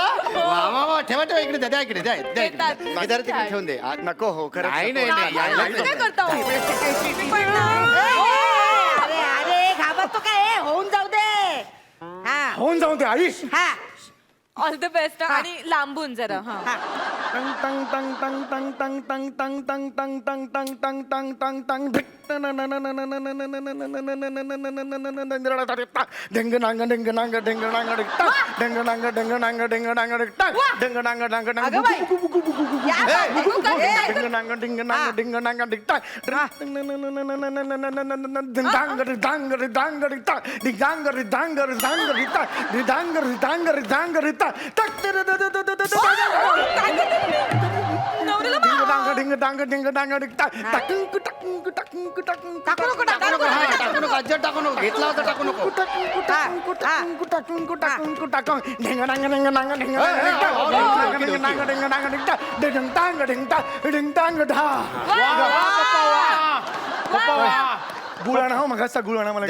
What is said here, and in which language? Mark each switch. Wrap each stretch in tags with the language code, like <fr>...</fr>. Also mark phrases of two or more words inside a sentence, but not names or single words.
<mr>वा वा वा ठेवा ठेवा इकडे द्या इकडे द्या द्या इकडे द्या. हे जरा तिकडे ठेवून दे. नको हो खरं नाही नाही नाही यायला असं काय नाही. करता हो? अरे अरे घाबरतो काय होऊन जाऊ दे. हा होऊन जाऊ दे आई. हा</mr> <en>All the best</en> <mr>आणि लांबून जरा हा टंग टंग टंग टंग टंग टंग टंग टंग टंग टंग टंग टंग टंग टंग टंग धिक ढेंग नांग ढेंग नांग ढेंग नांग ढिक टाक ढेंग नांग ढेंग नांग ढेंग नांग ढिक टाक ढेंग नांग ढंग नांग अगं बाई. या बाई. ढेंग नांग ढिंग नांग ढिंग नांग ढिक टाक डांग ढिक डांग ढिक डांग ढिक टाक ढिक डांग ढिक डांग ढिक डांग ढिक टाक ढिक डांग ढिक डांग ढिक डांग ढिक टाक टक ढिंग डांग ढिंग डांग ढिक टाक टाकून टाकून टाकून टाकून टाकू नको टाकू टाकू नको नको हा, टाकू नको अजिबात टाकू नको. घेतला होता टाकू नको. गुळाणा हो मग गुळाणा मला</mr>